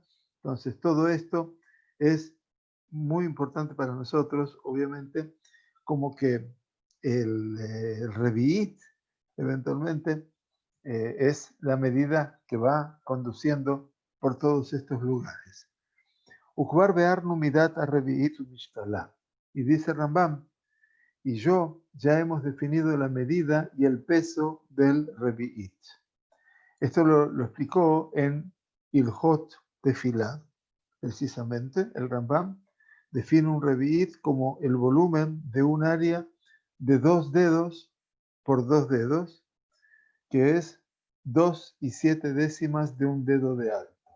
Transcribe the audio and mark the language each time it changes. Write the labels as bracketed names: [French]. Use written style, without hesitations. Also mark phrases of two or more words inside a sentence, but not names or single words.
[Spanish] Entonces todo esto es muy importante para nosotros, obviamente, como que el reviit eventualmente es la medida que va conduciendo por todos estos lugares. [Hebrew] וכבר ביארנו מידת הרביעית ומשקלה. [Spanish] Y dice Rambam, y yo ya hemos definido la medida y el peso del revi'it. Esto lo explicó en Ilhot Tefilá, precisamente. El Rambam define un revi'it como el volumen de un área de 2 dedos por 2 dedos, que es 2 y 7 décimas de un dedo de alto.